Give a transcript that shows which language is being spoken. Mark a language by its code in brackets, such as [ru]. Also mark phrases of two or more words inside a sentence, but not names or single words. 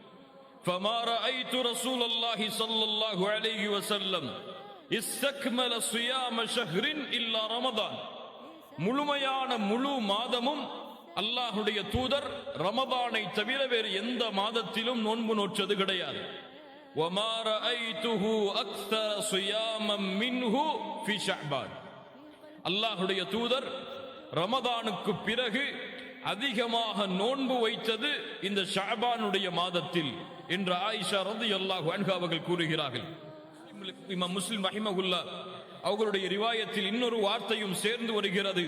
[ar] فما رأيت رسول الله صلى الله عليه وسلم استكمل صيام شهر إلا رمضان. [ta] முழுமையான முழு மாதமும் அல்லாஹ்வுடைய தூதர் ரமதானை தவிர வேறு எந்த மாதத்திலும் நோன்பு நோற்றது கிடையாது. [ar] وَمَا رَأَيْتُهُ أَكْثَرَ صِيَامًا مِنْهُ فِي شَعْبَانَ. [ta] அல்லாஹ்வுடைய தூதர் ரமதானுக்கு பிறகு அதிகமாக நோன்பு வைத்தது இந்த ஷஅபானுடைய மாதத்தில் என்று ஆயிஷா [ar] رضي الله عنها [ta] அவர்கள் கூறுகிறார்கள். இமாம் முஸ்லிம் ரஹிமஹுல்லாஹ் அவர்களுடைய ரிவாயத்தில் இன்னொரு வார்த்தையும் சேர்ந்து வருகிறது.